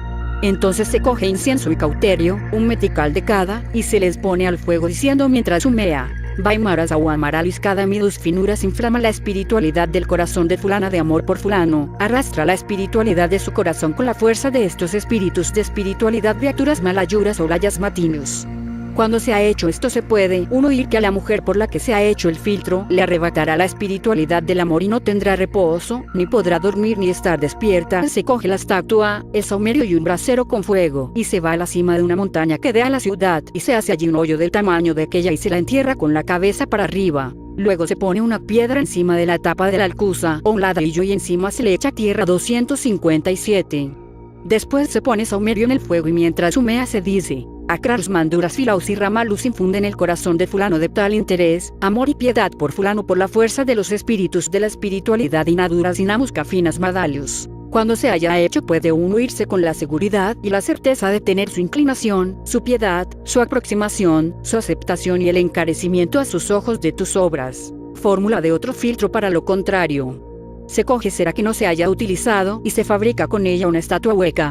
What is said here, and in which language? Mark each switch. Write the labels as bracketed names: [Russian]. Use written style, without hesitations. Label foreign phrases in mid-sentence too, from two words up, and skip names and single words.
[Spanish] Entonces se coge incienso y cauterio, un metical de cada, y se les pone al fuego diciendo mientras humea, Vaimaras aguamaralis cada midus finuras inflama la espiritualidad del corazón de fulana de amor por fulano, arrastra la espiritualidad de su corazón con la fuerza de estos espíritus de espiritualidad de acturas malayuras o layas matinus. Cuando se ha hecho esto se puede uno oír que a la mujer por la que se ha hecho el filtro le arrebatará la espiritualidad del amor y no tendrá reposo, ni podrá dormir ni estar despierta. Se coge la estatua, el saumerio y un brasero con fuego, y se va a la cima de una montaña que dé a la ciudad, y se hace allí un hoyo del tamaño de aquella y se la entierra con la cabeza para arriba. Luego se pone una piedra encima de la tapa de la alcuza o un ladrillo y encima se le echa tierra 257. Después se pone saumerio en el fuego y mientras humea se dice, Acrars manduras filaus y ramalus infunden el corazón de fulano de tal interés, amor y piedad por fulano por la fuerza de los espíritus de la espiritualidad y naduras inamus cafinas madalius. Cuando se haya hecho puede uno irse con la seguridad y la certeza de tener su inclinación, su piedad, su aproximación, su aceptación y el encarecimiento a sus ojos de tus obras. Fórmula de otro filtro para lo contrario. Se coge cera que no se haya utilizado y se fabrica con ella una estatua hueca.